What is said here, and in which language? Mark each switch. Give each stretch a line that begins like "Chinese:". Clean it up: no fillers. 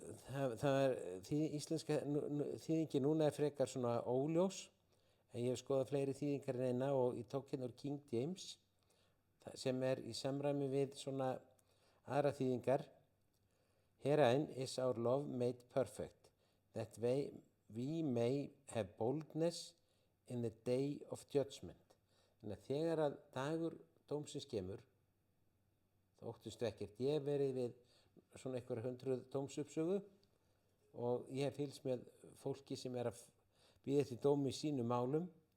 Icelandic: Það er íslenska þýðingi núna er frekar svona óljós, en ég hef skoðað fleiri þýðingar en eina og ég tók hérna úr King James sem er í samræmi við svona aðra þýðingar.
English: Herein is our love made perfect, that we may have boldness in the day of judgment.
Icelandic: Þannig að þegar að dagur dómsins kemur, þá óttustu ekkert. Ég hef verið við svona einhverja 100 dómsuppsögu og ég hef fylgst með fólki sem er að bíða eftir dómi í sínum málum.